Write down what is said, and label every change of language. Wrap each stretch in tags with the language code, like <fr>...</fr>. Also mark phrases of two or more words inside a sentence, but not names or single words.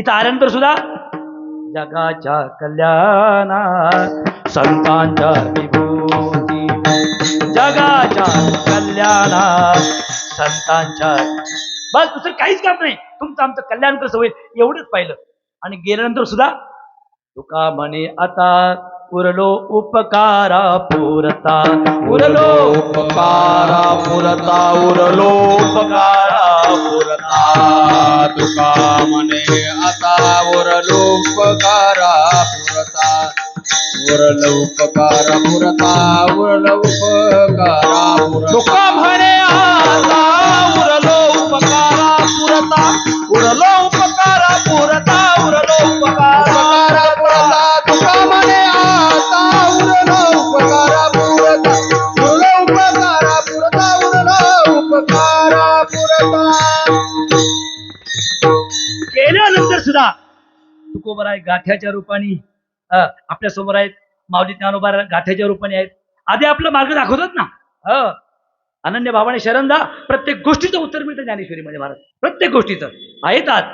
<mr>इथं आल्यानंतर सुद्धा जगाच्या कल्याणा संतांच्या विभूती, जगाच्या कल्याणा संतांच्या, बस दुसरं काहीच काम नाही. तुमचं आमचं कल्याण कसं होईल एवढंच पाहिलं. आणि गेल्यानंतर सुद्धा तुका म्हणे आता उरलो उपकारा पुरता, उरलो उपकारा पुरता, उरलो उपकारा पुरता. तुका म्हणे आता उरलो उपकारा पुरता, उरलो उपकारा पुरता, उरलो उपकारा पुरता. तुका म्हणे आता उरलो उपकारा पुरता, उरलो उपकारा पुरता, उरलो उपकारा पुरता. तुका म्हणे आता उरलो उपकारा पुरता, उरलो उपकारा पुरता, उरलो उपकारा पुरता. गेल्यानंतर सुद्धा तुकोबा आहे गाठ्याच्या रूपाने आपल्या समोर आहेत. माऊली ज्ञानोबा गाठ्याच्या रूपाने आहेत. आधी आपला मार्ग दाखवतात ना. अनन्य भावाने शरणदा, प्रत्येक गोष्टीचं उत्तर मिळतं ज्ञानेश्वरीमध्ये महाराज, प्रत्येक गोष्टीचं आहेत आज.</mr>